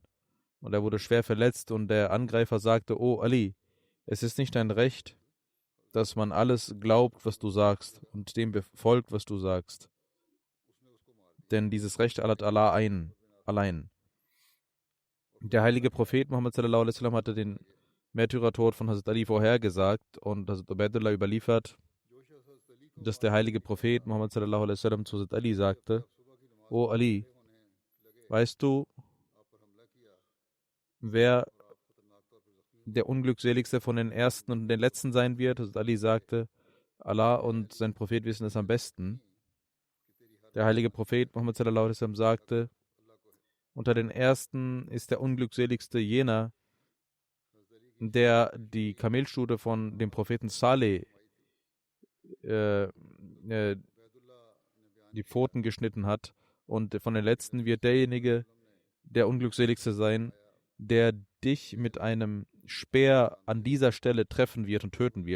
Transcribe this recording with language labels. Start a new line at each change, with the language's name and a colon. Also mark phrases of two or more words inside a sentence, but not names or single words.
German: Und er wurde schwer verletzt und der Angreifer sagte, oh Ali, es ist nicht dein Recht, dass man alles glaubt, was du sagst und dem befolgt, was du sagst. Denn dieses Recht hat Allah allein. Der heilige Prophet Muhammad
Arabic: صلى الله عليه وسلم
German: hatte den Märtyrertod von Hazrat Ali vorhergesagt und Hazrat Ubaidullah überliefert, dass der heilige Prophet Muhammad
Arabic: صلى الله عليه وسلم
German: zu Hazrat Ali sagte, oh Ali, weißt du, wer der Unglückseligste von den Ersten und den Letzten sein wird? Hazrat Ali sagte, Allah und sein Prophet wissen es am besten. Der heilige Prophet Muhammad
Arabic: صلى الله عليه وسلم
German: sagte, unter den Ersten ist der Unglückseligste jener, der die Kamelstute von dem Propheten Saleh die Pfoten geschnitten hat. Und von den Letzten wird derjenige der Unglückseligste sein, der dich mit einem Speer an dieser Stelle treffen wird und töten wird.